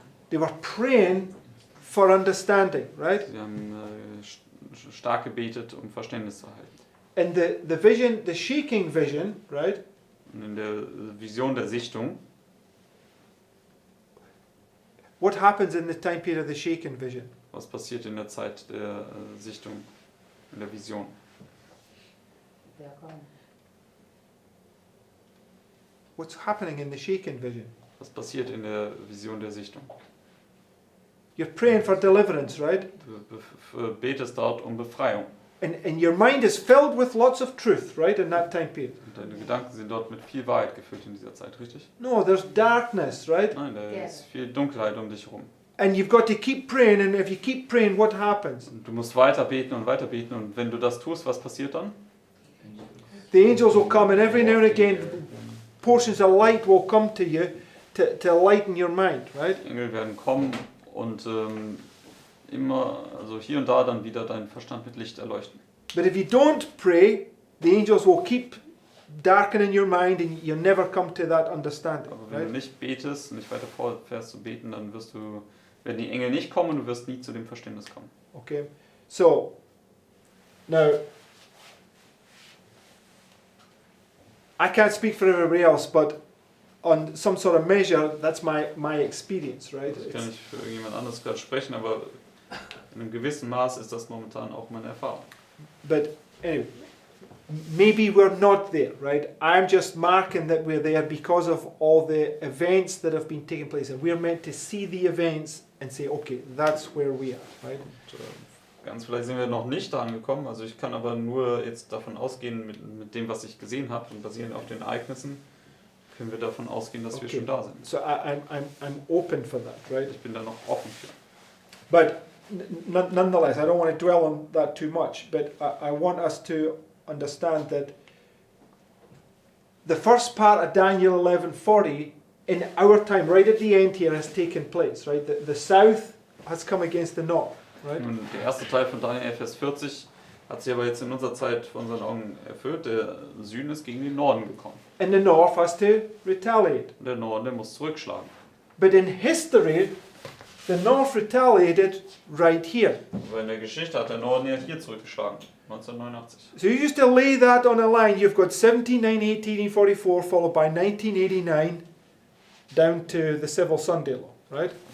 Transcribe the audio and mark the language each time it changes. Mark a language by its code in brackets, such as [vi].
[en] They were praying for understanding, right? [de] Sie haben stark gebetet, um Verständnis zu erhalten. [en] And the vision, the shaking vision, right? [de] Und in der Vision der Sichtung, [en] What happens in the time period of the shaken vision? [de] was passiert in der Zeit der Sichtung, in der Vision? Wer kommt? [en] What's happening in the shaken vision? [de] Was passiert in der Vision der Sichtung? [en] You're praying for deliverance, right? [de] Du betest dort um Befreiung. [en] And your mind is filled with lots of truth, right, in that time period. [de] Und deine Gedanken sind dort mit viel Wahrheit gefüllt in dieser Zeit, richtig? [en] No, there's darkness, right? [de] Nein, da Ja. ist viel Dunkelheit um dich herum. [en] And you've got to keep praying, and if you keep praying, what happens? [de] Und du musst weiter beten und wenn du das tust, was passiert dann? [en] The angels will come, and every now and again, portions of light will come to you to lighten your mind, right? [de] Die Engel werden kommen und immer, also hier und da dann wieder deinen Verstand mit Licht erleuchten. [en] But if you don't pray, the angels will keep darkening your mind, and you'll never come to that understanding, [de] Aber wenn [en] right? [de] du nicht betest und nicht weiter fortfährst zu beten, dann werden die Engel nicht kommen und du wirst nie zu dem Verständnis kommen. [en] Okay, so now I can't speak for everybody else, but on some sort of measure, that's my experience, right? [de] Also ich kann [en] It's- [de] nicht für irgendjemand anderes gerade sprechen, aber in einem gewissen Maß ist das momentan auch meine Erfahrung. [en] But anyway, maybe we're not there, right? I'm just marking that we're there because of all the events that have been taking place, and we're meant to see the events and say, okay, that's where we are, right? [de] Und, ganz vielleicht sind wir noch nicht da angekommen, also ich kann aber nur jetzt davon ausgehen, mit dem, was ich gesehen habe und basierend auf den Ereignissen, können wir davon ausgehen, dass wir [en] Okay. [de] schon da sind. [en] So I'm open for that, right? [de] Ich bin da noch offen für. [en] But nonetheless, I don't want to dwell on that too much, but I want us to understand that the first part of Daniel 11:40 in our time, right at the end here, has taken place, right? The south has come against the north, right? [de] Nun, der erste Teil von Daniel 11, Vers 40 hat sich aber jetzt in unserer Zeit vor unseren Augen erfüllt. Der Süden ist gegen den Norden gekommen. [en] And the north has to retaliate. [de] Und der Norden, der muss zurückschlagen. [en] But in history, the north retaliated right here. [de] Aber in der Geschichte hat der Norden ja hier zurückgeschlagen, 1989. [en] So you just to lay that on a line, you've got 1798, 1844, followed by 1989, down to the Civil Sunday Law, right?